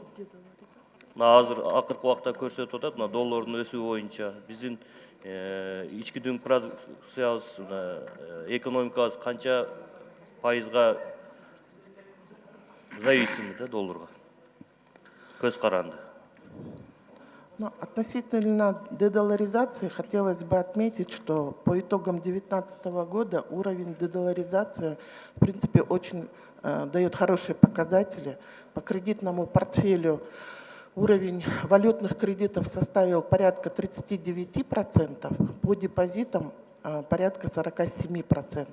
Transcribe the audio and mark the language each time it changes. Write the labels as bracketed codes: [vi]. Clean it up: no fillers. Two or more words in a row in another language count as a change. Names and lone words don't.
[ky] Мына азыр акыркы убакта көрсөтүп атат, мына доллордун өсүү боюнча биздин ички дүң продукциябыз, экономикабыз канча пайызга зависимы да долларга. Көз каранды. [ru] Относительно дедоларизации хотелось бы отметить, что по итогам 2019 года уровень дедоларизации, в принципе, очень дает хорошие показатели. По кредитному портфелю уровень валютных кредитов составил порядка 39%, по депозитам порядка 47%.